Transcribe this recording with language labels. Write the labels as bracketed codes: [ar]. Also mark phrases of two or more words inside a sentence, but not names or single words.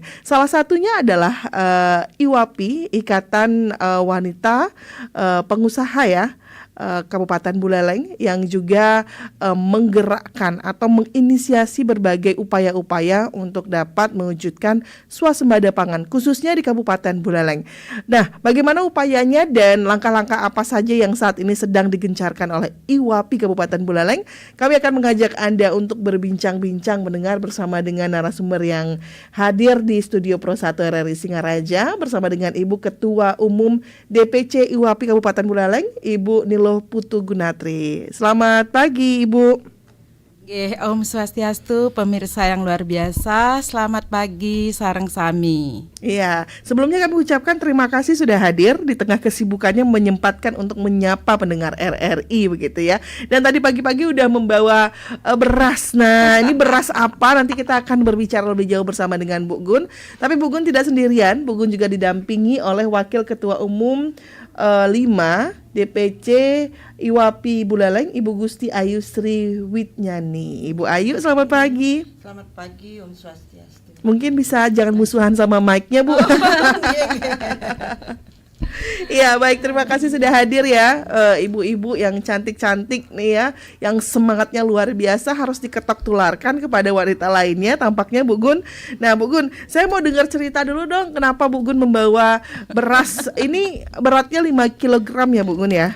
[id] Salah satunya adalah IWAPI, Ikatan Wanita Pengusaha Kabupaten Buleleng, yang juga menggerakkan atau menginisiasi berbagai upaya-upaya untuk dapat mewujudkan swasembada pangan khususnya di Kabupaten Buleleng. Nah, bagaimana upayanya dan langkah-langkah apa saja yang saat ini sedang digencarkan oleh IWAPI Kabupaten Buleleng? Kami akan mengajak Anda untuk berbincang-bincang mendengar bersama dengan narasumber yang hadir di studio Pro 1 RRI Singaraja bersama dengan Ibu Ketua Umum DPC IWAPI Kabupaten Buleleng, Ibu Nilo Putu Gunatri. Selamat pagi, Ibu. [ban] Om Swastiastu, [id] pemirsa yang luar biasa. Selamat pagi, [ban] sareng sami. [id] Iya, sebelumnya kami ucapkan terima kasih sudah hadir di tengah kesibukannya menyempatkan untuk menyapa pendengar RRI begitu ya. Dan tadi pagi-pagi udah membawa beras. Nah, ini beras apa? Nanti kita akan berbicara lebih jauh bersama dengan Bu Gun. Tapi Bu Gun tidak sendirian. Bu Gun juga didampingi oleh Wakil Ketua Umum 5 DPC IWAPI Buleleng, Ibu Gusti Ayu Sri Witnyani. Ibu Ayu, selamat pagi. Selamat pagi, [ban] Om Swastiastu. [id] Mungkin bisa jangan musuhan sama mic-nya, Bu. Iya, baik, terima kasih sudah hadir ya, ibu-ibu yang cantik-cantik nih ya, yang semangatnya luar biasa, harus diketok tularkan kepada wanita lainnya tampaknya, Bu Gun. Nah, Bu Gun, saya mau dengar cerita dulu dong, kenapa Bu Gun membawa beras ini beratnya 5 kg ya, Bu Gun ya?